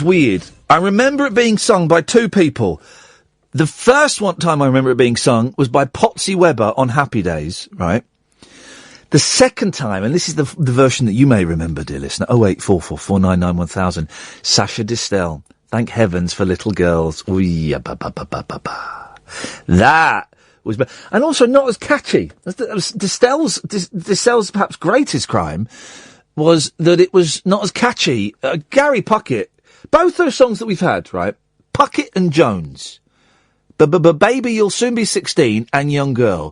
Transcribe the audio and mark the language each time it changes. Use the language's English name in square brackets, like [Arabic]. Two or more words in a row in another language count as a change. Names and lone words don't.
[English] I remember it being sung by two people. The first time I remember it being sung was by Potsy Webber on Happy Days, right? The second time, and this is the version that you may remember, dear listener, 08444991000, Sasha Distel, Thank Heavens for Little Girls. Ooh, ba ba ba ba ba ba. That was, and also not as catchy. Distel's perhaps greatest crime was that it was not as catchy. Gary Puckett, both those songs that we've had, right? Puckett and Jones. Baby, You'll Soon Be 16 and Young Girl.